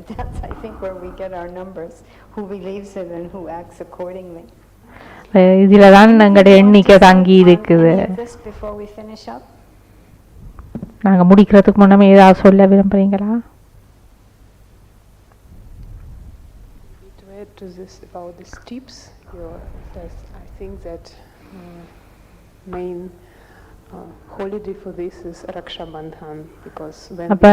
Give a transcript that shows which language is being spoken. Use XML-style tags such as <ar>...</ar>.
<en>That's I think where we get our numbers. Who believes it and who acts accordingly.</en> <ta>இதுலதான் எங்களுடைய எண்ணிக்கை தங்கி இருக்குது.</ta> <en>Before we finish up,</en> <ta>நாங்க முடிக்கிறதுக்கு முன்னமே ஏதாவது சொல்ல விரும்புறீங்களா?</ta> <en>To add to this about the steps, I think that main holiday for this is Raksha Bandhan, because when</en>